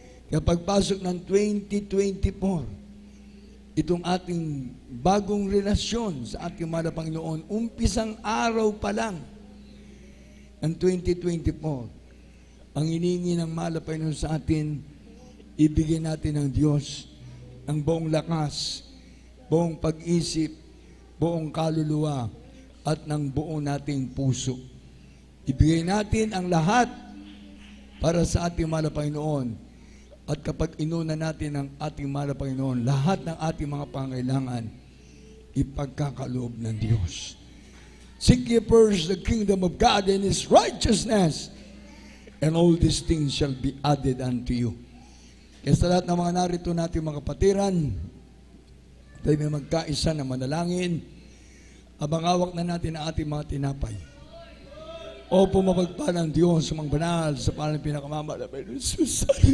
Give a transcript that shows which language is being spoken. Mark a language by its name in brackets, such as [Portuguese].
[Filipino] Kaya pagpasok ng 2024, itong ating bagong relasyon sa ating mahal na Panginoon, umpisang araw pa lang ng 2024, ang hinihingi ng mahal na Panginoon sa atin, ibigay natin ng Diyos ng buong lakas, buong pag-isip, buong kaluluwa, at ng buong nating puso. Ibigay natin ang lahat para sa ating mahal na Panginoon. At kapag inuna natin ang ating mahal na Panginoon, lahat ng ating mga pangailangan, ipagkakaloob ng Diyos. [English] Seek ye first the kingdom of God and His righteousness, and all these things shall be added unto you. [Filipino] Kaya sa lahat ng mga narito natin mga kapatiran, tayo may magkaisa na manalangin, abang hawak na natin ang ating mga tinapay. O pumapagpalang Diyos sa mga banal sa pangalan ng pinakamamahal na Panginoon Jesus.